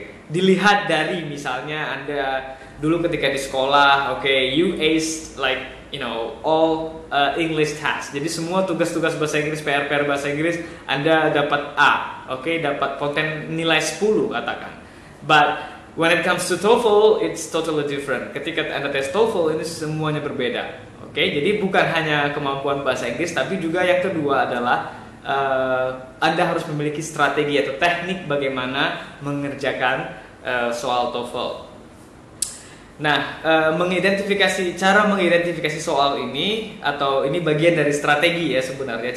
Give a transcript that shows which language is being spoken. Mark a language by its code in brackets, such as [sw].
[id] Dilihat dari misalnya Anda dulu ketika di sekolah, [en] you aced like all English tasks. [id] Jadi semua tugas-tugas bahasa Inggris, PR bahasa Inggris Anda dapat A, dapat konten nilai 10 katakan. But [en] when it comes to TOEFL, it's totally different. [id] Ketika Anda tes TOEFL, ini semuanya berbeda. Oke, jadi bukan hanya kemampuan bahasa Inggris, tapi juga yang kedua adalah Anda harus memiliki strategi atau teknik bagaimana mengerjakan soal TOEFL. Nah, cara mengidentifikasi soal ini, atau ini bagian dari strategi ya sebenarnya.